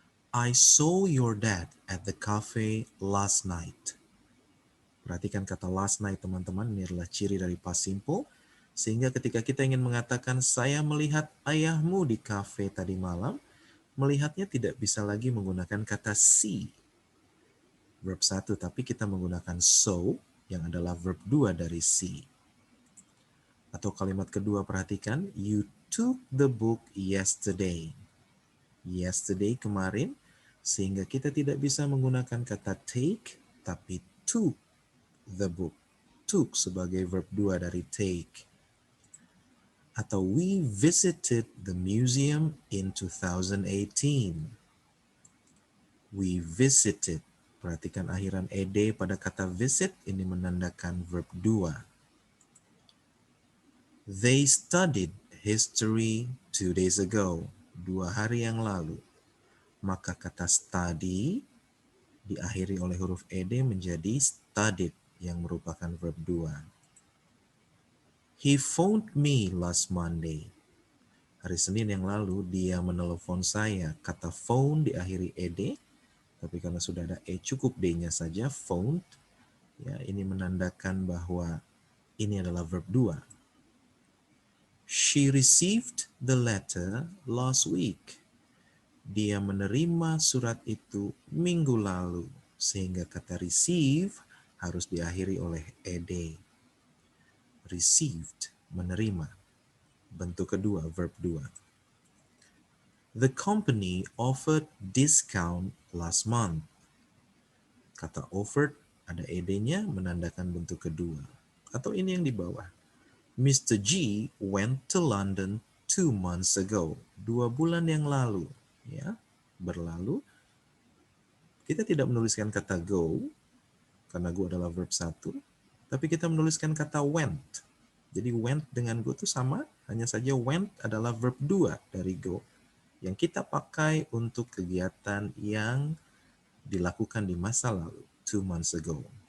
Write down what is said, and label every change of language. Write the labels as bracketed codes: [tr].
[en] I saw your dad at the cafe last night. [id] Perhatikan kata last night teman-teman, ini adalah ciri dari past simple. Sehingga ketika kita ingin mengatakan saya melihat ayahmu di cafe tadi malam, melihatnya tidak bisa lagi menggunakan kata see, verb 1, tapi kita menggunakan saw, yang adalah verb 2 dari see. Atau kalimat kedua, perhatikan, [en] you took the book yesterday. [id] Yesterday, kemarin, sehingga kita tidak bisa menggunakan kata take, tapi [en] took the book. [id] Took sebagai verb 2 dari take. Atau [en] we visited the museum in 2018. We visited. [id] Perhatikan akhiran ed pada kata visit, ini menandakan verb 2. [en] They studied history 2 days ago. [id] 2 hari yang lalu. Maka kata study diakhiri oleh huruf ed menjadi studied yang merupakan verb 2. [en] He phoned me last Monday. [id] Hari Senin yang lalu dia menelepon saya. Kata phone diakhiri ed, tapi karena sudah ada cukup d-nya saja, phoned. Ya, ini menandakan bahwa ini adalah verb 2. [en] She received the letter last week. [id] Dia menerima surat itu minggu lalu, sehingga kata receive harus diakhiri oleh ed. Received, menerima. Bentuk kedua, verb 2. [en] The company offered discount last month. [id] Kata offered, ada ed-nya menandakan bentuk kedua. Atau ini yang di bawah. Mr. [en] G went to London 2 months ago. [id] 2 bulan yang lalu. Ya, berlalu. Kita tidak menuliskan kata go, karena go adalah verb 1. Tapi kita menuliskan kata went. Jadi went dengan go itu sama, hanya saja went adalah verb 2 dari go, yang kita pakai untuk kegiatan yang dilakukan di masa lalu, [en] 2 months ago.